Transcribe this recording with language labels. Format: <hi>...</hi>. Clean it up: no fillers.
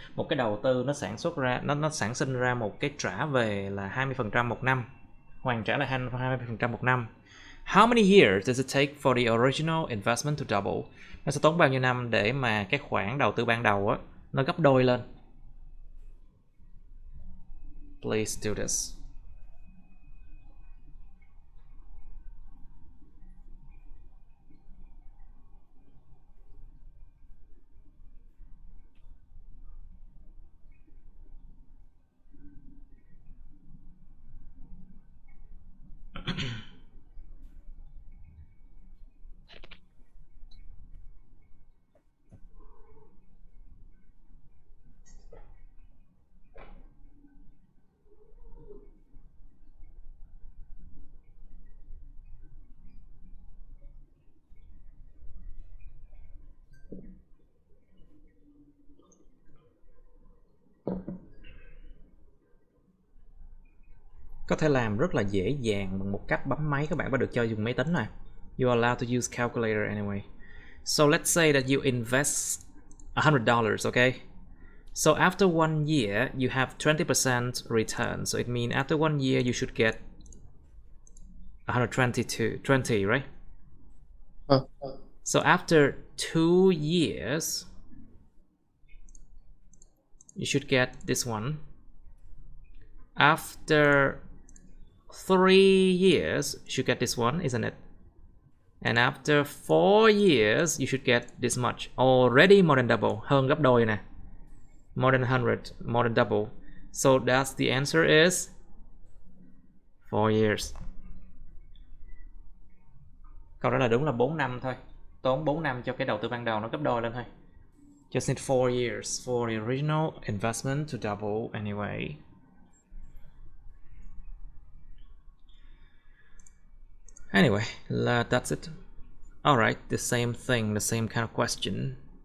<vi>Một cái đầu tư nó sản sinh ra một cái trả về là 20% một năm. Hoàn trả là 20% một năm.</vi> <en>How many years does it take for the original investment to double?</en> <vi>Nó sẽ tốn bao nhiêu năm để mà cái khoản đầu tư ban đầu á nó gấp đôi lên?</vi> <en>Please do this.</en> <vi>Có thể làm rất là dễ dàng bằng một cách bấm máy, các bạn bắt được cho dùng máy tính này.</vi> <en>You are allowed to use calculator anyway. So let's say that you invest $100, okay? So after 1 year, you have 20% return. So it means after 1 year, you should get 120, right? So after 2 years, you should get this one. After 3 years, you should get this one, isn't it? And after 4 years, you should get this much. Already more than double.</en> <vi>Hơn gấp đôi nè.</vi> <en>More than 100, more than double. So that's the answer is 4 years.</en> <vi>Câu đó là đúng là 4 năm thôi. Tốn 4 năm cho cái đầu tư ban đầu nó gấp đôi lên thôi.</vi> <en>Just need 4 years for the original investment to double anyway. Anyway, that's it. Alright, the same thing, the same kind of question.</en>